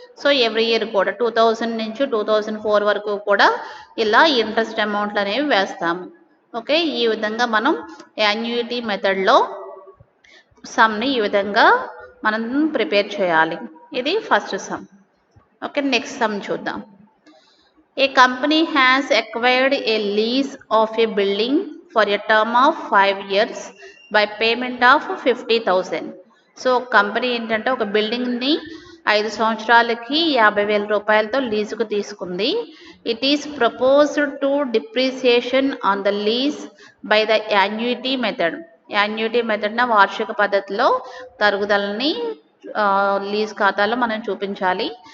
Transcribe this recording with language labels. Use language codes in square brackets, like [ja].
[te] So every year కూడా 2000 నుంచి 2004 వరకు కూడా ఇలా ఇంట్రెస్ట్ అమౌంట్లు అనేవి వేస్తాము. ఓకే, ఈ విధంగా మనం యాన్యుటీ మెథడ్లో సమ్ని ఈ విధంగా మనం ప్రిపేర్ చేయాలి. ఇది first some. Okay, next some చూద్దాం. [en] A company has acquired a lease of a building for a term of 5 years by payment of 50,000. [te] So company ఏంటంటే ఒక బిల్డింగ్ని 5 సంవత్సరాలకి 50,000 రూపాయలతో లీజుకు తీసుకుంది. [en] It is proposed to depreciation on the lease by the annuity method. [te] Annuity మెథడ్న వార్షిక పద్ధతిలో తరుగుదలని lease ఖాతాలో మనం చూపించాలి.